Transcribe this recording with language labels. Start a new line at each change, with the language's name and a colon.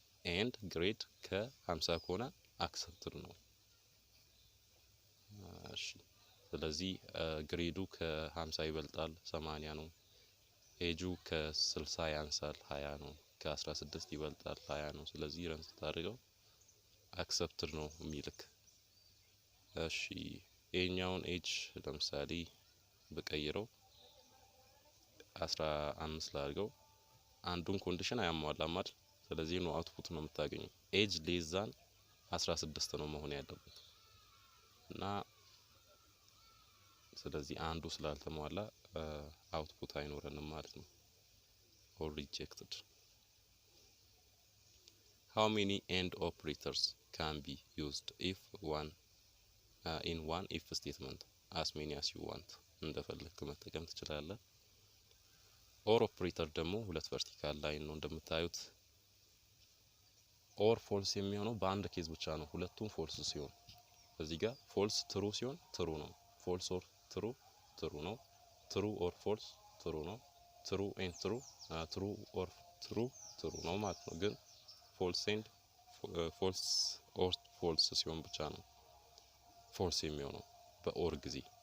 Amharic: ኤንድ ግሬድ ከ50 ከሆነ አክሰፕትድ ነው። እሺ ስለዚህ ግሬዱ ከ50 ይበልጣል 80 ነው። ኤጁ ከ60 ያንሳል 20 ነው። ከ16 ይበልጣል 20 ነው። ስለዚህ ረን ስታደርገው አክሰፕትድ ነው የሚልክ። እሺ ይሄኛውን ኤጅ ለምሳሌ በቀይረው 15 ላድርገው። አንዱን ኮንዲሽን አያሟላም አይደል? ስለዚህ ነው አውትፑት ነው የምታገኘው። ኤጅ ሌዛን 16 ነው መሆን ያለበት እና ስለዚህ አንዱ ስላልተሟላ አውትፑት አይኖረንም ማለት ነው።
English: or rejected. How many AND operators can be used if in one if statement? As many as you want.
Amharic: እንደፈለክ መጠቀም ትችላለህ። ኦር ኦፕሬተር ደግሞ ሁለት ቨርቲካል ላይን ነው እንደምታዩት። ኦር ፎልስ የሚሆነው በአንድ ኬዝ ብቻ ነው። ሁለቱም ፎልስ ሲሆን እዚህ ጋር ፎልስ ትሩ ሲሆን ትሩ ነው። ፎልስ ኦር ትሩ ትሩ ነው። ትሩ ኦር ፎልስ ትሩ ነው። ትሩ ኤንድ ትሩ ትሩ ኦር ትሩ ትሩ ነው ማለት ነው። ግን ፎልስ ኤንድ ፎልስ ኦር ፎልስ ሲሆን ብቻ ነው ፎልስ የሚሆነው በኦር ጊዜ